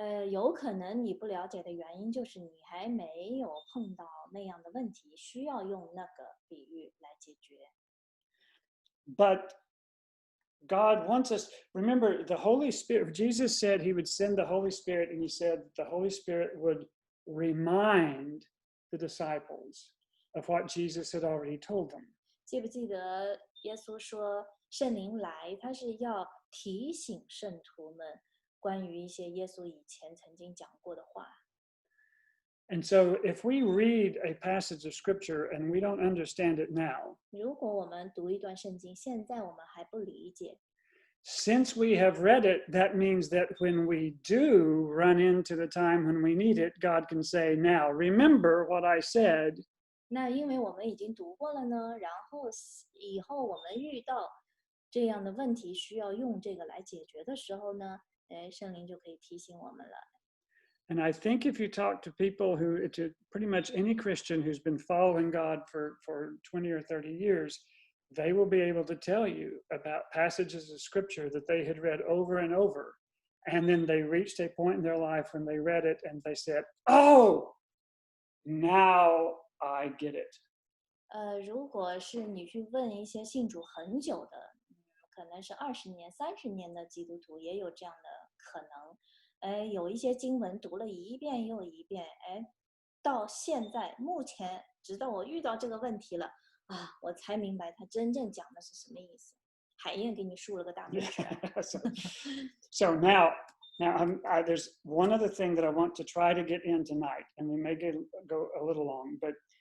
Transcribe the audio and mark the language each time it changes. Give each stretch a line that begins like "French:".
Chinese: 有可能你不了解的原因就是你还没有碰到那样的问题，需要用那个比喻来解决。
English: But God wants us, remember the Holy Spirit, Jesus said he would send the Holy Spirit, and he said the Holy Spirit would remind the disciples of what Jesus had already told them.
Chinese: 记不记得耶稣说圣灵来，他是要提醒圣徒们关于一些耶稣以前曾经讲过的话。
English: And so if we read a passage of scripture and we don't understand it now,
Chinese: 如果我们读一段圣经，现在我们还不理解，
English: since we have read it, that means that when we do run into the time when we need it, God can say, now remember what I said.
Chinese: 那因为我们已经读过了呢，然后以后我们遇到这样的问题需要用这个来解决的时候呢，圣灵就可以提醒我们了。
English: And I think if you talk to people to pretty much any Christian who's been following God for 20 or 30 years, they will be able to tell you about passages of scripture that they had read over and over. And then they reached a point in their life when they read it and they said, oh, now I get it.
Chinese: 如果是你去问一些信主很久的，可能是20年、30年的基督徒，也有这样的可能。有一些经文读了一遍又一遍，到现在目前，直到我遇到这个问题了我才明白他真正讲的是什么意思。海燕给你竖了个大拇指。
English: So now there's one other thing that I want to try to get in tonight, and we may go a little long, but